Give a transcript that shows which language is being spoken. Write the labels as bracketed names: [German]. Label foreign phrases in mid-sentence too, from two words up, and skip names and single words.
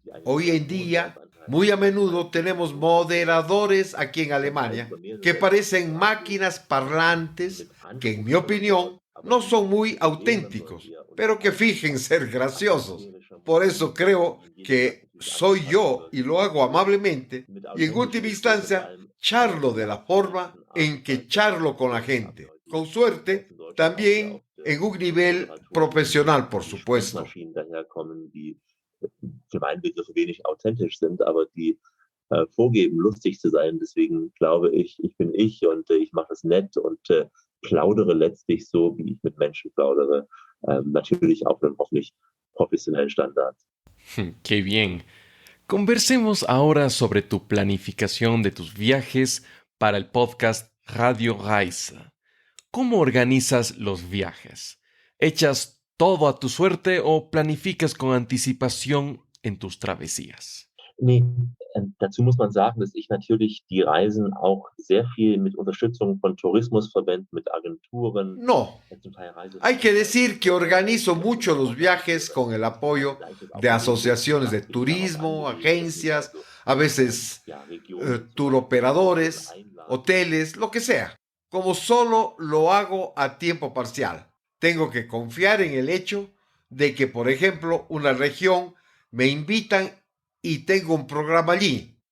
[Spanish] Hoy en día, muy a menudo tenemos moderadores aquí en Alemania que parecen máquinas parlantes que, en mi opinión, no son muy auténticos, pero que fingen ser graciosos. Por eso creo que soy yo y lo hago amablemente y en última instancia charlo de la forma en que charlo con la gente. Con suerte, también en un nivel profesional, por supuesto. [German] Für meinen Begriff wenig authentisch sind, aber die vorgeben, lustig zu sein. Deswegen glaube ich, ich bin ich und ich mache es nett und plaudere letztlich so, wie ich mit Menschen plaudere. Natürlich auf einem hoffentlich profesionellen Standard. [Spanish] ¡Qué bien! Conversemos ahora sobre tu planificación de tus viajes para el podcast Radio Reise. ¿Cómo organizas los viajes? ¿Echas todo a tu suerte o planificas con anticipación en tus travesías? [German] Nee, dazu muss man sagen, dass ich natürlich die Reisen auch sehr viel mit Unterstützung von Tourismusverbänden, mit Agenturen. [Spanish] No, hay que decir que organizo mucho los viajes con el apoyo de asociaciones de turismo, agencias, a veces turoperadores, hoteles, lo que sea. Como solo lo hago a tiempo parcial, tengo que confiar en el hecho de que, por ejemplo, una región me invitan y tengo un programa allí.